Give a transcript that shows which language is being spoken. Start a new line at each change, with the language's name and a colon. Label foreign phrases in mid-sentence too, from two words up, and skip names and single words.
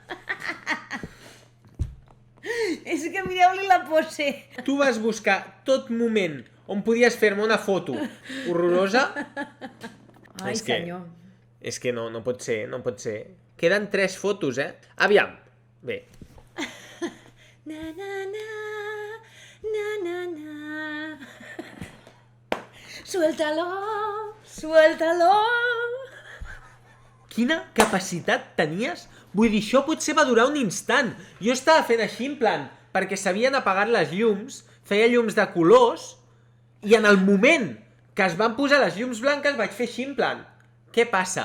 Catalan: És que mireu-li la pose. Tu vas buscar tot moment on podies fer-me una foto horrorosa. Ai, senyor. És que no pot ser. Queden 3 fotos, Aviam. Bé. Na, na, na, na, na, na.
Spanish: Suéltalo, suéltalo.
Catalan: Quina capacitat tenies? Vull dir, això potser va durar un instant. Jo estava fent així en plan, perquè s'havien apagat les llums, feia llums de colors, i en el moment que es van posar les llums blanques vaig fer així en plan, què passa?